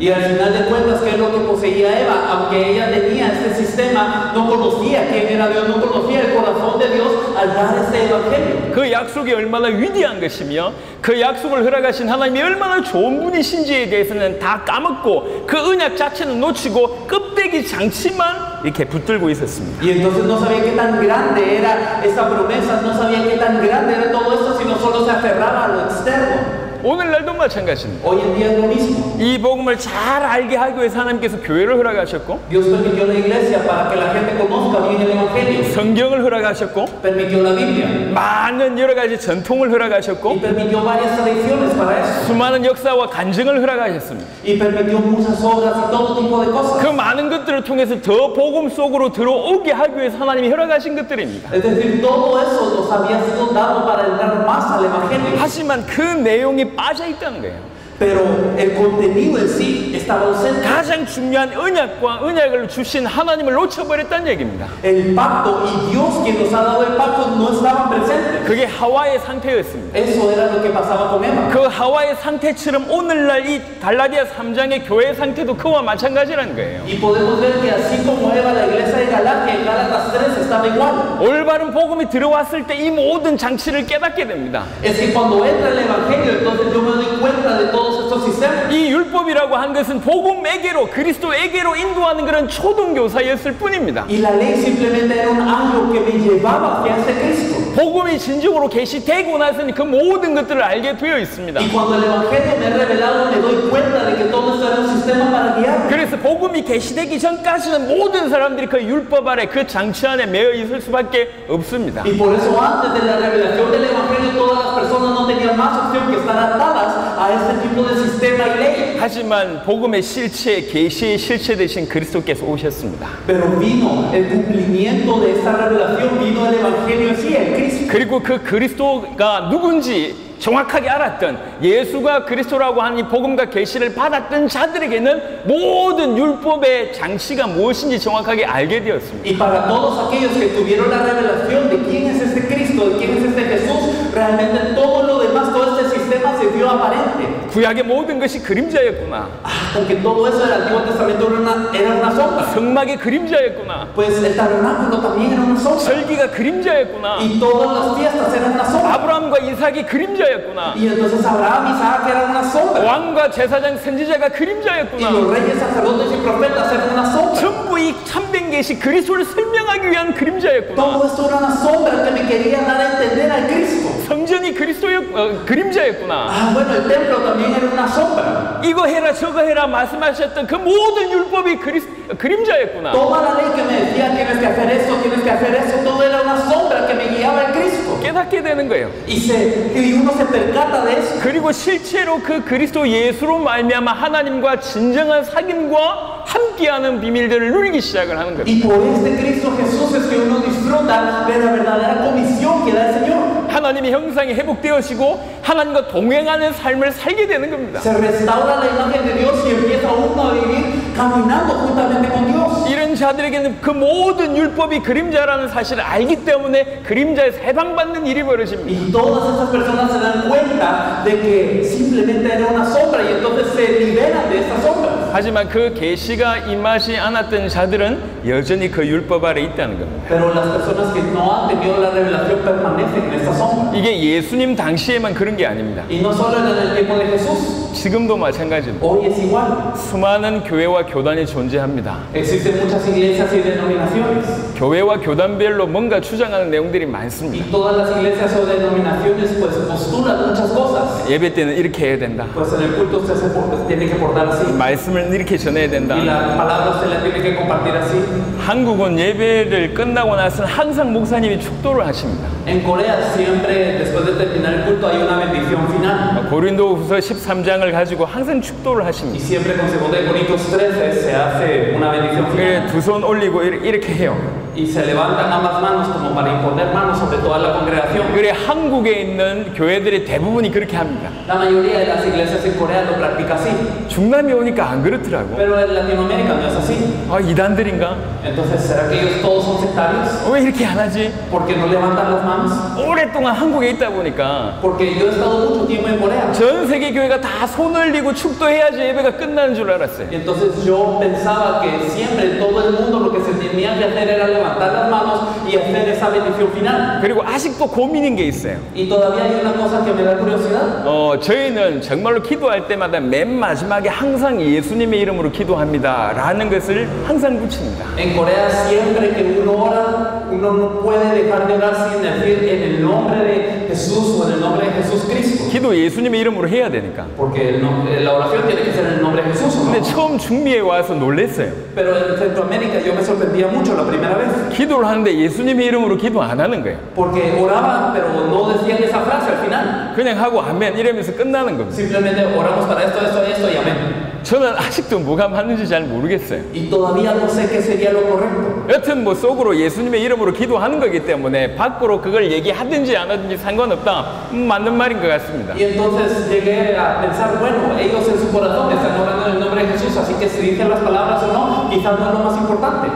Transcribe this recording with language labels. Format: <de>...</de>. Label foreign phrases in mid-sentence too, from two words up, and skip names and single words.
<es>Y al final de cuentas, ¿qué es lo que poseía Eva? Aunque ella tenía este sistema, no conocía quién era Dios, no conocía el corazón de Dios al dar este evangelio.</es> <ko>그 약속이 얼마나 위대한 것이며 그 약속을 허락하신 하나님이 얼마나 좋은 분이신지에 대해서는 다 까먹고 그 언약 자체는 놓치고 껍데기 장치만 이렇게 붙들고 있었습니다.</ko> <es>Y entonces no sabía qué tan grande era esa promesa, no sabía qué tan grande era todo esto, sino solo se aferraba a lo externo.</es> <ko>오늘날도 마찬가지입니다.</ko> <es>Hoy en día es lo mismo.</es> <ko>이 복음을 잘 알게 하기 위해서 하나님께서 교회를 허락하셨고</ko> <es>Dios permitió la iglesia para que la gente conozca bien el evangelio.</es> <ko>성경을 허락하셨고</ko> <es>Permitió la Biblia.</es> <ko>많은 여러 가지 전통을</ko> <es>Y</es> <ko>허락하셨고</ko> <es>permitió varias tradiciones para eso.</es> <ko>수많은 역사와 간증을 허락하셨습니다.</ko> <es>Y permitió muchas obras y todo tipo de cosas.</es> <ko>그 많은 것들을 통해서 더 복음 속으로 들어오게 하기 위해서 하나님이 허락하신 것들입니다.</ko> <es>Es decir, todo eso nos había sido dado para entrar más al evangelio.</es> <ko>하지만 그 내용이 빠져 있다는 거예요.</ko> <es>Pero el contenido en sí estaba ausente.</es> <ko>가장 중요한 언약을 주신 하나님을 놓쳐버렸다는 얘기입니다.</ko> <es>El pacto y Dios quien nos ha dado el pacto no estaban presentes.</es> <ko>그게 하와의 상태였습니다.</ko> <es>Eso era lo que pasaba con Eva.</es> <ko>그 하와의 상태처럼 오늘날 이 갈라디아 3장의 교회 상태도 그와 마찬가지라는 거예요.</ko> <es>Y podemos ver que así como Eva, la iglesia de Galacia, en Gálatas 3 estaba igual.</es> <ko>올바른 복음이 들어왔을 때 이 모든 장치를 깨닫게 됩니다.</ko> <es>Es que cuando entra el evangelio, entonces yo me doy cuenta de todos estos sistemas.</es> <ko>이 율법이라고 한 것은 복음에게로 그리스도에게로 인도하는 그런 초등교사였을 뿐입니다.</ko> <es>Y la ley simplemente era un algo que me llevaba hacia ese Cristo.</es> <ko>복음이 진정으로 계시되고 나서는 그 모든 것들을 알게 되어 있습니다.</ko> <es>Y cuando el evangelio me es revelado, me doy cuenta de que todo esto era un sistema para guiar.</es> <ko>그래서 복음이 계시되기 전까지는 모든 사람들이 그 율법 아래 그 장치 안에 매여 있을 수밖에 없습니다.</ko> <es>Y por eso antes de la revelación del evangelio, todas las personas no tenían más opción que estar atadas a este tipo de sistema y ley.</es> <ko>하지만 복음의 실체, 계시의 실체 되신 그리스도께서 오셨습니다.</ko> <es>Pero vino el cumplimiento de esta revelación, vino el evangelio en sí, el Cristo.</es> <ko>그리고 그 그리스도가 누군지 정확하게 알았던 예수가 그리스도라고 하는 이 복음과 계시를 받았던 자들에게는 모든 율법의 장치가 무엇인지 정확하게 알게 되었습니다.</ko> <es>Y para todos aquellos que tuvieron la revelación de quién es este Cristo, de quién es este Jesús, realmente todo lo demás, todo este sistema se vio aparente.</es> <ko>구약의 모든 것이 그림자였구나.</ko> <es>Porque todo eso del Antiguo Testamento era una sombra.</es> <ko>성막의 그림자였구나.</ko> <es>Pues el tabernáculo también era una sombra.</es> <ko>절기가 그림자였구나.</ko> <es>Y todas las fiestas eran una sombra.</es> <ko>아브라함과 이삭이 그림자였구나.</ko> <es>Y entonces Abraham y Isaac eran una sombra.</es> <ko>왕과 제사장 선지자가</ko> <es>Y</es> <ko>그림자였구나.</ko> <es>los reyes, sacerdotes y profetas eran una sombra.</es> <ko>전부 이 참된 것이 그리스도를 설명하기 위한 그림자였구나.</ko> <es>Todo esto era una sombra que me quería dar a entender al Cristo.</es> <ko>성전이 그리스도의 그림자였구나.</ko> <es>Ah, bueno, el templo también era una sombra.</es> <ko>이거 해라 저거 해라 말씀하셨던 그 모든 율법이 그림자였구나.</ko> <es>Toda la ley que me decía tienes que hacer esto, tienes que hacer eso, todo era una sombra que me guiaba al Cristo.</es> <ko>깨닫게 되는 거예요.</ko> <es>Y uno se percata de eso.</es> <ko>그리고 실제로 그 그리스도 예수로 말미암아 하나님과 진정한 사귐과 함께하는 비밀들을 누리기 시작을 하는 거예요.</ko> <es>Y por este Cristo Jesús es que uno disfruta de la verdadera comisión que da el Señor.</es> <ko>하나님의 형상이 회복되어지고 하나님과 동행하는 삶을 살게 되는 겁니다.</ko> <es>Se restaura la imagen de Dios y empieza uno a vivir caminando juntamente con Dios.</es> <ko>이런 자들에게는 그 모든 율법이 그림자라는 사실을 알기 때문에 그림자에서 해방받는 일이 벌어집니다.</ko> <es>Y todas esas personas se dan cuenta de que simplemente era una sombra y entonces se liberan de esa sombra.</es> <ko>하지만 그 계시가 임하지 않았던 자들은 여전히 그 율법 아래 있다는 겁니다.</ko> <es>Pero las personas que no han tenido la revelación permanecen en esta sombra.</es> <ko>이게 예수님 당시에만 그런 게 아닙니다.</ko> <es>Y no solo en el tiempo de Jesús.</es> <ko>지금도 마찬가지입니다.</ko> <es>Hoy es igual.</es> <ko>수많은 교회와 교단이 존재합니다.</ko> <es>Existen muchas iglesias y denominaciones.</es> <ko>교회와 교단별로 뭔가 주장하는 내용들이</ko> <es>Y</es> <ko>많습니다.</ko> <es>todas las iglesias o denominaciones pues postulan muchas cosas.</es> <ko>예배 때는 이렇게 해야 된다.</ko> <es>Pues en el culto usted se tiene que portar así.</es> <ko>말씀을 이렇게 전해야 된다.</ko> <es>Y la palabra usted la tiene que compartir así.</es> <ko>한국은 예배를 끝나고 나서는 항상 목사님이 축도를 하십니다.</ko> <es>En Corea siempre después de terminar el culto hay una bendición final.</es> <ko>고린도후서 13장을 가지고 항상 축도를</ko> <es>Y</es> <ko>하십니다.</ko> <es>siempre con 2 Corintios 13 se hace una bendición final.</es> <ko>두 손 올리고 이렇게 해요.</ko> <es>Y se levantan ambas manos como para imponer manos sobre toda la congregación.</es> <ko>그래 한국에 있는 교회들이 대부분이 그렇게 합니다.</ko> <es>La mayoría de las iglesias en Corea lo practica así.</es> <ko>중남미 오니까 안 그렇더라고.</ko> <es>Pero en Latinoamérica no es así.</es> <ko>아 이단들인가?</ko> <es>Entonces, ¿será que ellos todos son sectarios?</es> <ko>왜 이렇게 안 하지?</ko> <es>¿Por qué no levantan las manos?</es> <ko>오랫동안 한국에 있다 보니까</ko> <es>Porque yo he estado mucho tiempo en Corea.</es> <ko>전 세계 교회가 다 손 올리고 축도해야지 예배가 끝나는 줄 알았어요.</ko> <es>Y entonces yo pensaba que siempre en todo el mundo lo que se tenía que hacer era levantar las manos y hacer esa bendición final.</es> <ko>그리고 아직도 고민인 게 있어요.</ko> <es>Y todavía hay una cosa que me da curiosidad.</es> <ko>저희는 정말로 기도할 때마다 맨 마지막에 항상 예수님의 이름으로 기도합니다 라는 것을 항상 붙입니다.</ko> <es>En Corea siempre que uno ora, uno no puede dejar de orar sin decir en el nombre de Jesús o en el nombre de Jesús Cristo.</es> <ko>기도 예수님의 이름으로 해야 되니까.</ko> <es>Porque la oración tiene que ser en el nombre de Jesús, ¿o no?</es> <ko>근데 처음 중미에 와서 놀랬어요.</ko> <es>Pero en Centroamérica yo me sorprendía mucho la primera vez.</es> <ko>기도를 하는데 예수님의 이름으로 기도 안 하는 거예요.</ko> <es>Porque oraban, pero no decían esa frase al final.</es> <ko>그냥 하고 아멘 이러면서 끝나는 겁니다.</ko> <es>Simplemente oramos para esto, esto, esto y amén.</es> <ko>저는 아직도 뭐가 맞는지 잘 모르겠어요.</ko> <es>Y todavía no sé qué sería lo correcto.</es> <ko>여튼 뭐 속으로 예수님의 이름으로 기도하는 거기 때문에 밖으로 그걸 얘기하든지 안 하든지 상관없다. 맞는 말인 것 같습니다.</ko> <es>Y entonces llegué a pensar, bueno, ellos en su corazón están orando en el nombre de Jesús, así que si dicen las palabras o no, quizás no es lo más importante.</es>